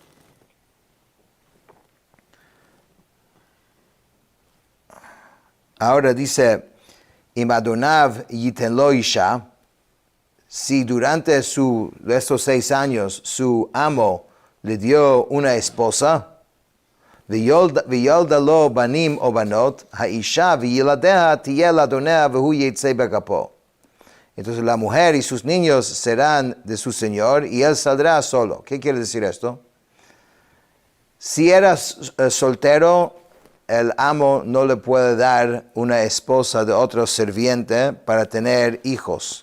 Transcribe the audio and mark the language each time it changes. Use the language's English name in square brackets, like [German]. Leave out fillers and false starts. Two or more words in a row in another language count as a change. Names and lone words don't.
[Spanish] Ahora dice, [Hebrew] אם אדוניו יתן לו אשה, [Spanish] si durante estos 6 años su amo le dio una esposa, [Hebrew] וילדה לו בנים או בנות האשה וילדיה תהיה לאדניה והוא יצא בגפו. [Spanish] Entonces la mujer y sus niños serán de su señor y él saldrá solo. ¿Qué quiere decir esto? Si eras soltero, el amo no le puede dar una esposa de otro sirviente para tener hijos.